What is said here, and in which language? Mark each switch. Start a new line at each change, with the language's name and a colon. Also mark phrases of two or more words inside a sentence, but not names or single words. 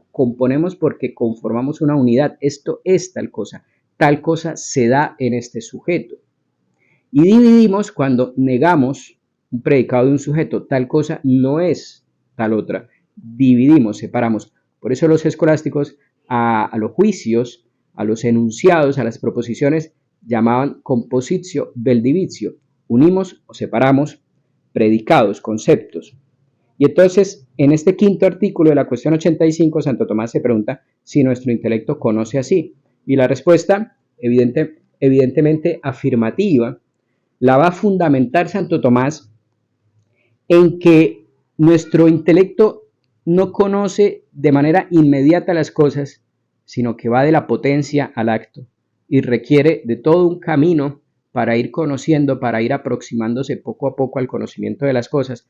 Spanish: Componemos porque conformamos una unidad. Esto es tal cosa se da en este sujeto. Y dividimos cuando negamos un predicado de un sujeto, tal cosa no es tal otra. Dividimos, separamos. Por eso los escolásticos a los juicios, a los enunciados, a las proposiciones, llamaban
Latin: compositio vel divisio.
Spanish: Unimos o separamos predicados, conceptos. Y entonces, en este quinto artículo de la cuestión 85, Santo Tomás se pregunta si nuestro intelecto conoce así. Y la respuesta, evidentemente afirmativa, la va a fundamentar Santo Tomás en que nuestro intelecto no conoce de manera inmediata las cosas, sino que va de la potencia al acto y requiere de todo un camino para ir conociendo, para ir aproximándose poco a poco al conocimiento de las cosas.